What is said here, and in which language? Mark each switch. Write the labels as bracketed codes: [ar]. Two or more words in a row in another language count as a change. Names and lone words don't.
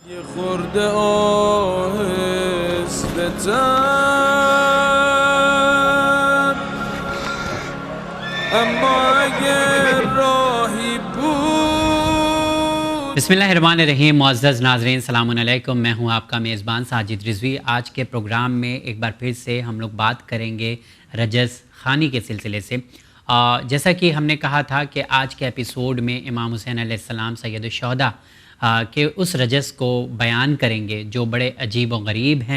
[fa] یه خورده آهسته‌تر اما اگر راهی بود. [ar] بسم اللہ الرحمن الرحیم. [ur] معزز ناظرین [ar] السلام علیکم. [ur] میں ہوں آپ کا میزبان ساجد رضوی. آج کے پروگرام میں ایک بار پھر سے ہم لوگ بات کریں گے رجز خوانی کے سلسلے سے. جیسا کہ ہم نے کہا تھا کہ آج کے ایپیسوڈ میں امام حسین [ar] علیہ السلام [ur] سید الشہداء کہ اس رجز کو بیان کریں گے جو بڑے عجیب و غریب ہیں.